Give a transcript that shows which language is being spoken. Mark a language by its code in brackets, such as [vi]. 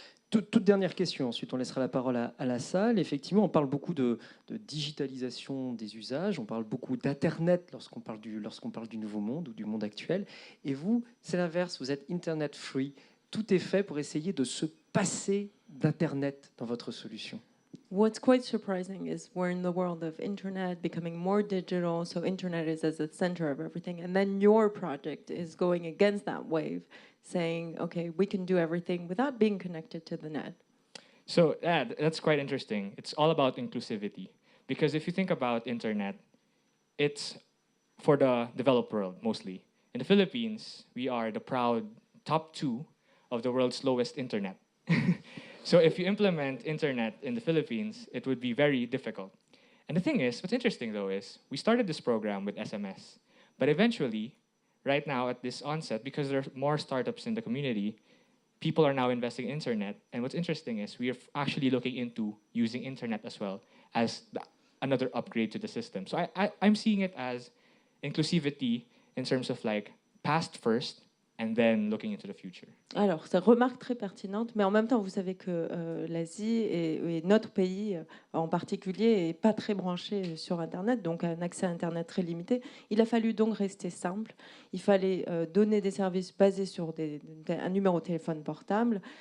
[fr] Toute dernière question, ensuite on laissera la parole à la salle. Effectivement, on parle beaucoup de digitalisation des usages, on parle beaucoup d'Internet lorsqu'on parle du nouveau monde ou du monde actuel. Et vous, c'est l'inverse, vous êtes Internet free. Tout est fait pour essayer de se passer d'Internet dans votre solution. [en] What's quite surprising is we're in the world of internet becoming more digital, so internet is as the center of everything. And then your project is going against that wave, saying, okay, we can do everything without being connected to the net. So that's quite interesting. It's all about inclusivity. Because if you think about internet, it's for the developed world mostly. In the Philippines, we are the proud top 2 of the world's slowest internet. So if you implement internet in the Philippines, it would be very difficult. And the thing is, what's interesting though is, we started this program with SMS. But eventually, right now at this onset, because there are more startups in the community, people are now investing in internet. And what's interesting is we are actually looking into using internet as well as another upgrade to the system. So I'm seeing it as inclusivity in terms of like past first and then looking into the future. [fr] Alors, c'est une remarque très pertinente, mais en même temps, vous savez que l'Asie et notre pays en particulier n'est pas très branché sur Internet, donc un accès à Internet très limité. Il a fallu donc rester simple. Il fallait donner des services basés sur un numéro de téléphone portable.